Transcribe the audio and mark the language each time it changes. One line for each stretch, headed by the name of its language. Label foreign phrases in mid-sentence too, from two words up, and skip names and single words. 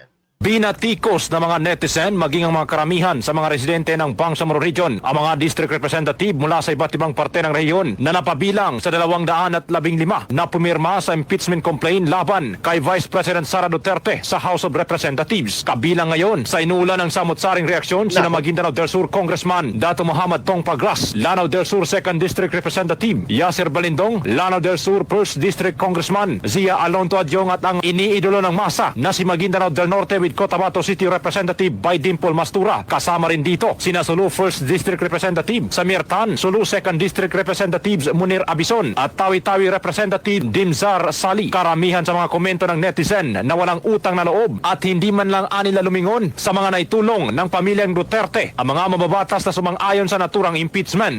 Filipino: Binatikos ng mga netizen maging ang mga karamihan sa mga residente ng Bangsamoro Region ang mga district representative mula sa iba't ibang parte ng rehiyon na napabilang sa 215 na pumirma sa
English: impeachment complaint
Filipino: laban kay Vice President Sara Duterte sa House of Representatives. Kabilang ngayon sa inulan ng samot-saring reaksyon sina Maguindanao del Sur Congressman Dato Muhammad Tong Pagras, Lanao del Sur 2nd District Representative Yasser Balindong, Lanao del Sur 1st District Congressman Zia Alonto Adyong at ang iniidolo ng masa na si Maguindanao del Norte with Cotabato City Representative by Dimple Mastura. Kasama rin dito sina Sulu 1st District Representative Samir Tan, Sulu 2nd District Representatives Munir Abison at Tawi-Tawi Representative Dinzar Sali. Karamihan sa mga komento ng netizen na walang utang na loob at hindi man lang anila lumingon sa mga naitulong ng pamilyang Duterte ang mga mababatas na sumang-ayon sa naturang impeachment.